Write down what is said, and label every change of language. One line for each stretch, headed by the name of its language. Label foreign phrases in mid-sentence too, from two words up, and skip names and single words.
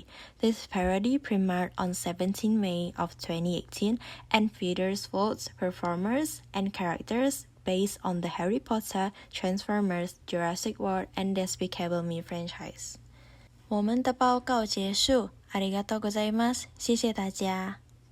English: This parade premiered on 17 May of 2018 and features floats, performers, and characters based on the Harry Potter, Transformers, Jurassic World, and Despicable Me franchise.
Chinese: 我们的报告结束，ありがとうございます，谢谢大家。